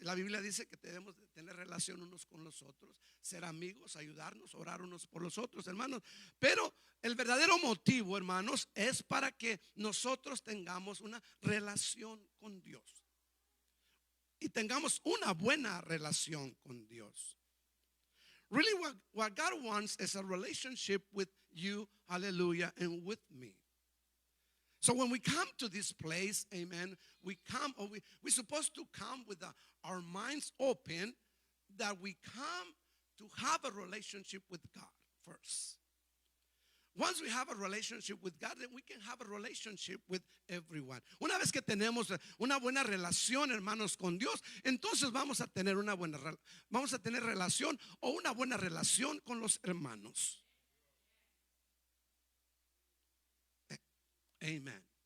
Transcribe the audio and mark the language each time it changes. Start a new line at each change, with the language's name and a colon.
Spanish: La Biblia dice que debemos de tener relación unos con los otros, ser amigos, ayudarnos, orar unos por los otros, hermanos. Pero el verdadero motivo, hermanos, es para que nosotros tengamos una relación con Dios y tengamos una buena relación con Dios.
English: Really, what God wants is a relationship with you, hallelujah, and with me. So when we come to this place, amen, we're supposed to come with our minds open, that we come to have a relationship with God first. Once we have a relationship with God, then we can have a relationship with everyone.
Spanish: Una vez que tenemos una buena relación, hermanos, con Dios, entonces vamos a tener relación o una buena relación con los hermanos. Amén.